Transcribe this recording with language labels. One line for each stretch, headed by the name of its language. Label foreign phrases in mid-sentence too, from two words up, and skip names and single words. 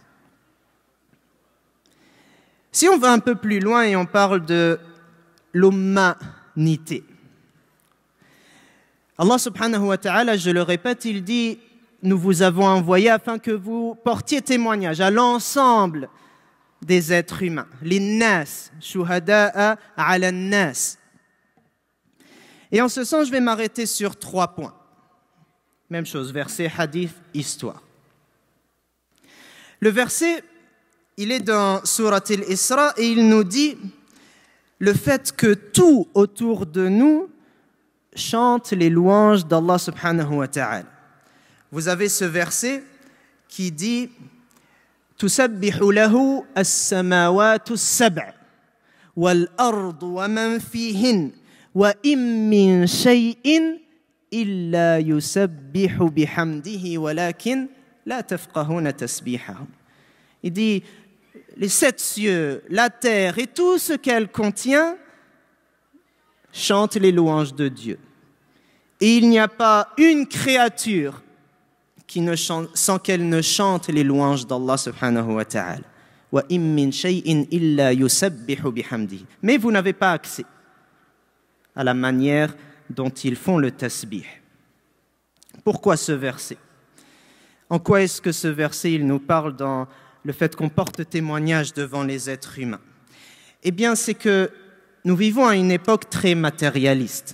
French: Si on va un peu plus loin et on parle de l'humanité,
Arabic: الله سبحانه وتعالى,
French: je le répète, il dit « Nous vous avons envoyé afin que vous portiez témoignage à l'ensemble des êtres humains. » «
Arabic: للناس شهداء على الناس
French: » Et en ce sens, je vais m'arrêter sur 3 points. Même chose, verset, hadith, histoire. Le verset, il est dans Surat al-Isra et il nous dit le fait que tout autour de nous chante les louanges d'
Arabic: الله سبحانه وتعالى.
French: Vous avez ce verset qui dit
Arabic: تسبح له السماوات السبع والأرض ومن فيهن وإن من شيء إلا يسبح بحمده ولكن لا تفقهون تسبيحهم.
French: Il dit les 7 cieux, la terre et tout ce qu'elle contient chantent les louanges de Dieu. Et il n'y a pas une créature qui ne chante, sans qu'elle ne chante les louanges d'
Arabic: الله سبحانه وتعالى. وإن من شيء إلا يسبح بحمده.
French: Mais vous n'avez pas accès à la manière dont ils font le tasbih. Pourquoi ce verset? En quoi est-ce que ce verset il nous parle dans le fait qu'on porte témoignage devant les êtres humains? Eh bien, c'est que nous vivons à une époque très matérialiste.